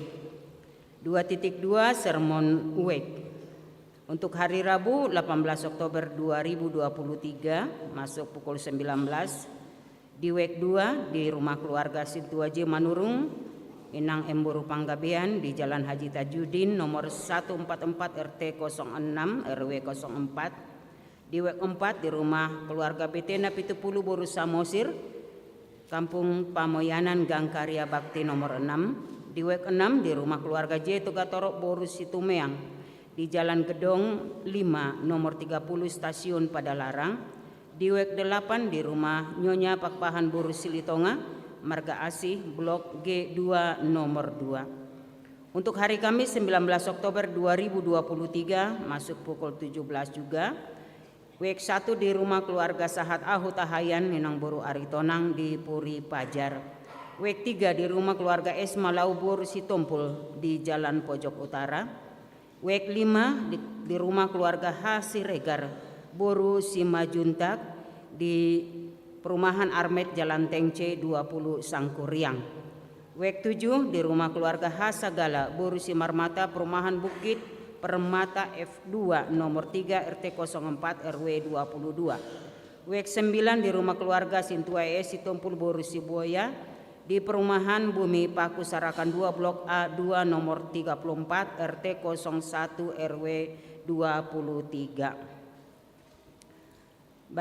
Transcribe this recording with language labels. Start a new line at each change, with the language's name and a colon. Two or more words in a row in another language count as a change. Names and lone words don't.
Indonesian: 2.2 Sermon UEK untuk hari Rabu 18 Oktober 2023 masuk pukul 19 di WEK 2 di Rumah Keluarga Situaje Manurung, Inang Emburu Panggabean di Jalan Haji Tajudin nomor 144 RT 06 RW 04, di WEK 4 di Rumah Keluarga Betena Pitupulu Boru Samosir, Kampung Pamoyanan Gang Karya Bakti nomor 6, di WEK 6 di Rumah Keluarga J Togatorok Boru Situmeang di Jalan Gedong 5 nomor 30 Stasiun Padalarang, di WEK 8 di Rumah Nyonya Pakpahan Boru Silitonga, Marga Asih Blok G2 nomor 2. Untuk hari Kamis 19 Oktober 2023 masuk pukul 17 juga, WEK 1 di Rumah Keluarga Sahat Ahu Tahayan Minang Boru Aritonang di Puri Pajar, WEK 3 di Rumah Keluarga Esma Laubur Sitompul di Jalan Pojok Utara, WEK 5 di Rumah Keluarga H. Siregar Boru Simajuntak di Perumahan Armet Jalan Tengce 20 Sangkuriang, WEK 7 di Rumah Keluarga H. Sagala Boru Simarmata Perumahan Bukit Permata F2 nomor 3 RT 04 RW 22, WEK 9 di Rumah Keluarga Sintuae Sitompul Boru Siboya di Perumahan Bumi Paku Sarakan 2 Blok A2 nomor 34 RT 01 RW 23.